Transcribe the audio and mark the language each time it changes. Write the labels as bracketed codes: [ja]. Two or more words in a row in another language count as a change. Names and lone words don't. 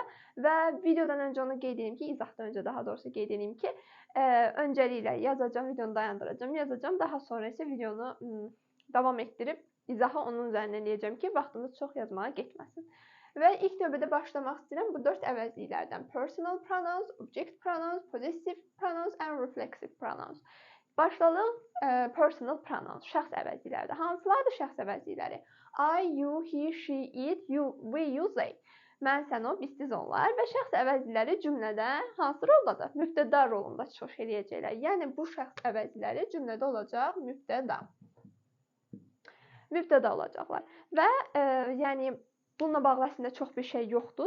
[az] Və videodan öncə onu qeyd edeyim ki, izahdan öncə daha doğrusu qeyd edeyim ki, öncəliklə yazacağım, videonu dayandıracağım, yazacağım. Daha sonra isə videonu davam etdirib izahı onun üzərindən eləyəcəm ki, vaxtımız çox yazmağa getməsin. Və ilk növbədə başlamaq istəyirəm bu 4 əvəzliklərdən. [en] Personal pronouns, object pronouns, possessive pronouns and reflexive pronouns. Başlayalım personal pronouns, [az] şəxs əvəzliklərdə. Hansılardır şəxs əvəzlikləri? [en] I, you, he, she, it, you, we, you, they. [az] Mən, sən, o, biz, siz, onlar və şəxs əvəzlikləri cümlədə hansı roldadır? Mübtəda rolunda çıxış eləyəcəklər. Yəni bu şəxs əvəzlikləri cümlədə olacaq mübtəda. Mübtəda olacaqlar. Və yəni bununla bağlı əslində çox bir şey yoxdur.